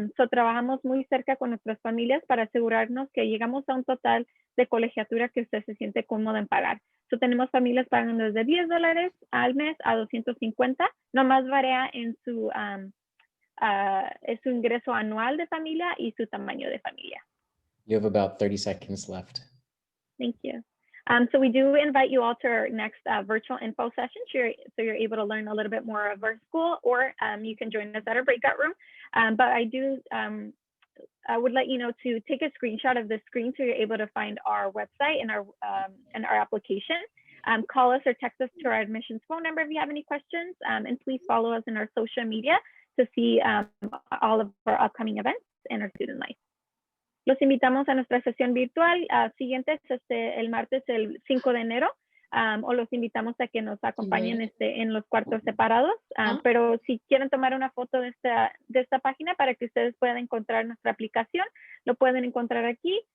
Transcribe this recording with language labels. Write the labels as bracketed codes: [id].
[es] Trabajamos muy cerca con nuestras familias para asegurarnos que llegamos a un total de colegiatura que usted se siente cómodo en pagar. Tenemos familias pagando desde $10 al mes a 250. Nomás varía en su ingreso anual de familia y su tamaño de familia. [en] You have about 30 seconds left. Thank you. So we do invite you all to our next virtual info session, so you're able to learn a little bit more of our school, or you can join us at our breakout room. But I would let you know to take a screenshot of the screen so you're able to find our website and our application. Call us or text us to our admissions phone number if you have any questions, and please follow us in our social media to see all of our upcoming events and our student life. [es] Los invitamos a nuestra sesión virtual siguiente, el martes el 5 de enero, o los invitamos a que nos acompañen en los cuartos separados, pero si quieren tomar una foto de esta página para que ustedes puedan encontrar nuestra aplicación, lo pueden encontrar aquí.